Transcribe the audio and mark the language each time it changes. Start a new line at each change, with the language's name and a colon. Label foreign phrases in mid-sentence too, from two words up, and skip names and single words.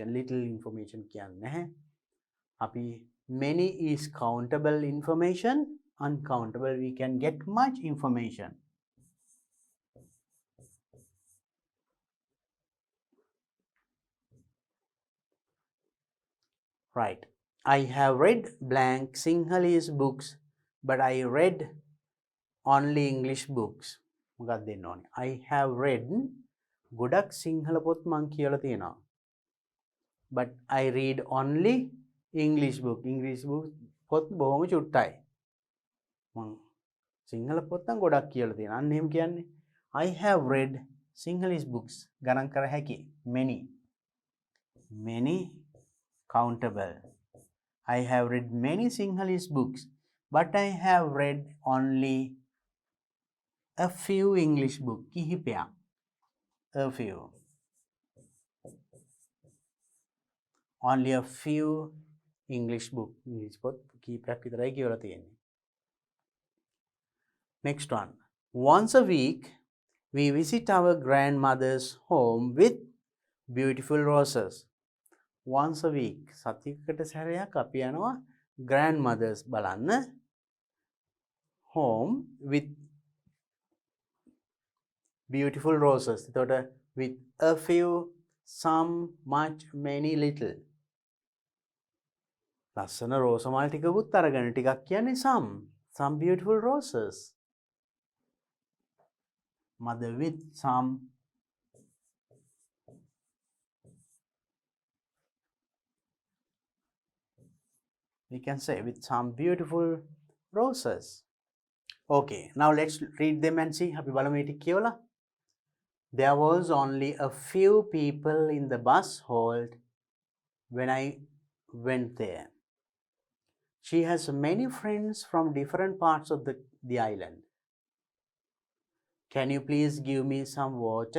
English: Little information
Sinhala: කියන්නේ නැහැ.
English: අපි many is countable information, uncountable we can get much information. Right. I have read blank Sinhalese books, but I read only English books.
Sinhala: මොකක්ද දෙන්න ඕනේ?
English: I have read
Sinhala: ගොඩක් සිංහල පොත් මං කියලා තියෙනවා.
English: But I read only English book. English book
Sinhala: පොත් බොහොම චුට්ටයි. මං සිංහල පොත් නම් ගොඩක් කියලා තියෙනවා. අන්න එහෙම කියන්නේ
English: I have read Sinhalese books.
Sinhala: ගණන් කර හැකි.
English: Many. Many countable. I have read many Sinhalese books, but I have read only a few English books. කිහිපයක්. A few. Only a few English books. English book
Sinhala: කිහිපයක් විතරයි කියලා තියෙන්නේ.
English: Next one. Once a week, we visit our grandmother's home with beautiful roses. Once a week.
Sinhala: සතියකට සැරයක් අපි යනවා grandmothers බලන්න.
English: Home with beautiful roses. එතකොට with a few, some, much, many, little.
Sinhala: ලස්සන රෝස මල් ටිකකුත් අරගෙන ටිකක් කියන්නේ
English: some beautiful roses. Mother with some. We can say with some beautiful roses. Okay, now let's read them and see.
Sinhala: අපි බලමු මේ ටික කියවලා.
English: There was only a few people in the bus hold when I went there. She has many friends from different parts of the island. Can you please give me some water?